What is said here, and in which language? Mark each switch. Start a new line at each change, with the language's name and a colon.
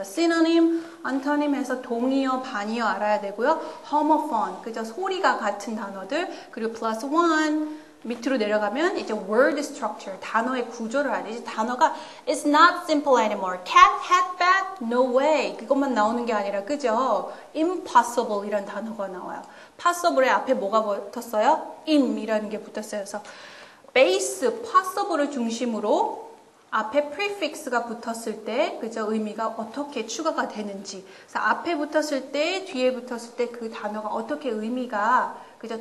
Korean: synonym, antonym 해서 동의어, 반의어 알아야 되고요. homophone, 그죠? 소리가 같은 단어들, 그리고 plus one, 밑으로 내려가면 이제 word structure, 단어의 구조를 알아야지. 단어가
English: it's not simple anymore. cat, hat, bat, no way.
Korean: 그것만 나오는 게 아니라, 그죠? impossible 이런 단어가 나와요. possible의 앞에 뭐가 붙었어요? im이라는 게 붙었어요. 그래서 base, possible을 중심으로 앞에 prefix가 붙었을 때, 그죠? 의미가 어떻게 추가가 되는지. 그래서 앞에 붙었을 때, 뒤에 붙었을 때 그 단어가 어떻게 의미가 그죠?